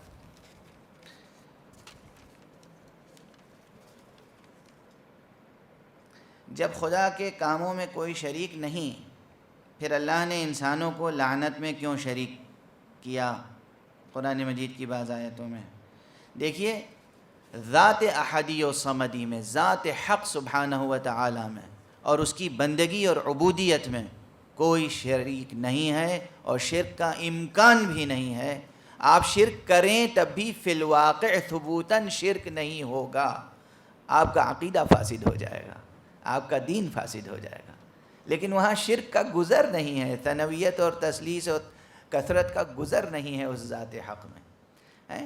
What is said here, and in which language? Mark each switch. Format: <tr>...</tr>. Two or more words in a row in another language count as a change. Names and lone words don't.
<ur>جب خدا کے کاموں میں کوئی شریک نہیں، پھر اللہ نے انسانوں کو لعنت میں کیوں شریک کیا؟ قرآن مجید کی بعض آیتوں میں دیکھیے، ذات احدی و صمدی میں، ذات حق</ur> <ar>سبحانہ و تعالی</ar> <ur>میں اور اس کی بندگی اور عبودیت میں کوئی شریک نہیں ہے، اور شرک کا امکان بھی نہیں ہے۔ آپ شرک کریں تب بھی فی الواقع ثبوتاً شرک نہیں ہوگا، آپ کا عقیدہ فاسد ہو جائے گا، آپ کا دین فاسد ہو جائے گا، لیکن وہاں شرک کا گزر نہیں ہے، ثنویت اور تثلیث اور کثرت کا گزر نہیں ہے اس ذات حق میں۔</ur>